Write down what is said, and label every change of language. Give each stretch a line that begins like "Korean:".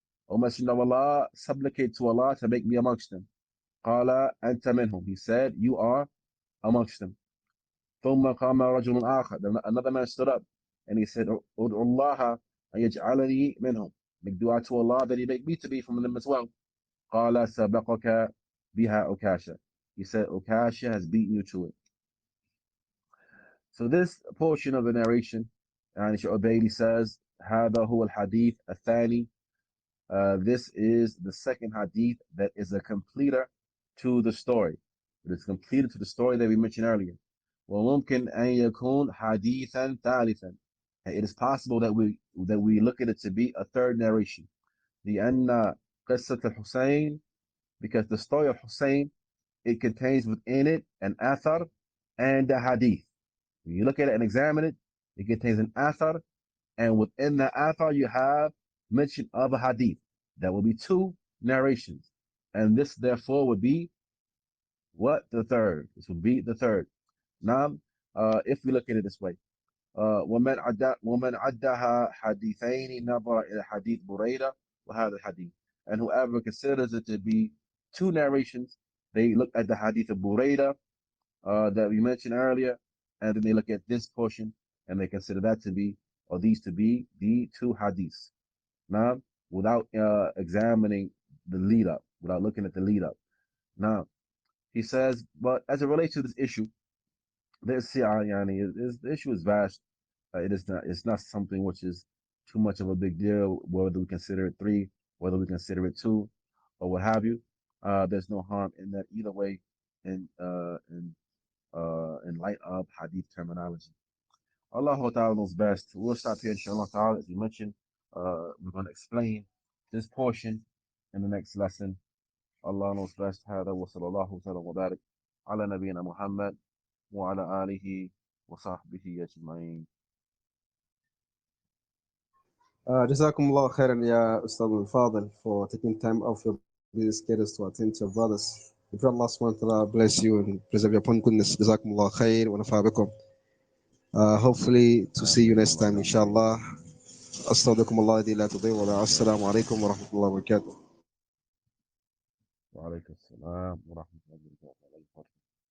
English: O Messenger of Allah, supplicate to Allah to make me amongst them.
Arabic: قَالَ أَنْتَ مِنْهُمْ.
English: He said, you are amongst them.
Arabic: ثُمَّ قَامَ رَجُلٌ آخَرَ.
English: Then another man stood up and he said,
Arabic: أُدْعُ اللَّهَ أَنْ يَجْعَلَنِي مِنْهُمْ.
English: Make dua to Allah that he make me to be from them as well.
Arabic: قَالَ سَبَقَكَ بِهَا Ukasha.
English: He said, Ukasha has beaten you to it. So this portion of the narration, and Shaykh Ubaid says,
Arabic: هذا هو الحديث الثاني.
English: This is the second hadith that is a completer to the story. It is completed to the story that we mentioned earlier.
Arabic: وممكن أن يكون حديثا ثالثا.
English: It is possible that we look at it to be a third narration.
Arabic: لأن قصة الحسين,
English: because the story of Hussein, it contains within it an athar and a hadith. When you look at it and examine it, it contains an athar, and within the athar you have mention of a hadith. That will be 2 narrations. And this therefore would be what? The third. This would be the third. Now, if we look at it this way,
Arabic: وَمَنْ عَدَّهَا حَدِيثَيْنِ نَظَرَ إِلَى حَدِيث بُرَيْدَةَ وَهَذَا الْحَدِيث.
English: And whoever considers it to be 2 narrations, they look at the hadith of Burayda that we mentioned earlier, and then they look at this portion and they consider that to be, or these to be, the 2 hadiths. Now, without examining the lead up, without looking at the lead up. Now, he says, but as it relates to this issue, the issue is vast. It's not something which is too much of a big deal, whether we consider it 3, whether we consider it 2, or what have you. There's no harm in that either way, in light of hadith terminology. Allah Ta'ala knows best. We'll stop here, inshallah ta'ala, as we mentioned. We're going to explain this portion in the next lesson. Allah knows best.
Arabic: هذا وصلى الله وسلم وبارك على نبينا محمد وعلى آله وصحبه أجمعين. جزاكم الله خيرا يا أستاذ الفاضل
English: for taking time off your busy schedules to attend to your brothers. May Allah subhanahu wa ta'ala bless you and preserve you upon goodness.
Arabic: جزاكم الله خير ونفع بكم.
English: Hopefully to see you next time inshallah.
Arabic: أستودعكم الله الذي لا تضيع ودائعه. السلام عليكم ورحمة الله وبركاته. وعليكم السلام ورحمة الله وبركاته.